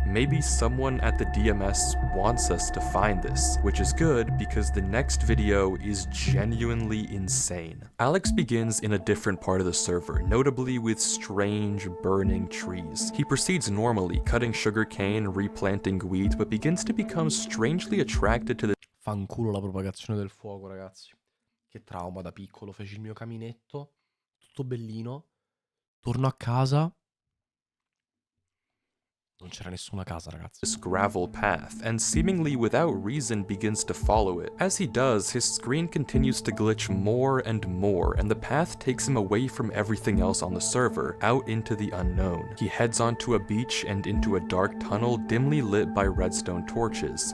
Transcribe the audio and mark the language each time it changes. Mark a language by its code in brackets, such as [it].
[en] Maybe someone at the DMS wants us to find this, which is good because the next video is genuinely insane. Alex begins in a different part of the server, notably with strange burning trees. He proceeds normally, cutting sugarcane, replanting wheat, but begins to become strangely attracted to the [it] Fanculo la propagazione del fuoco, ragazzi. Che trauma da piccolo. Feci il mio caminetto, tutto bellino. Torno a casa. Non c'era nessuna casa, ragazzi. [en] this gravel path, and seemingly without reason begins to follow it. As he does, his screen continues to glitch more and more, and the path takes him away from everything else on the server, out into the unknown. He heads onto a beach and into a dark tunnel dimly lit by redstone torches.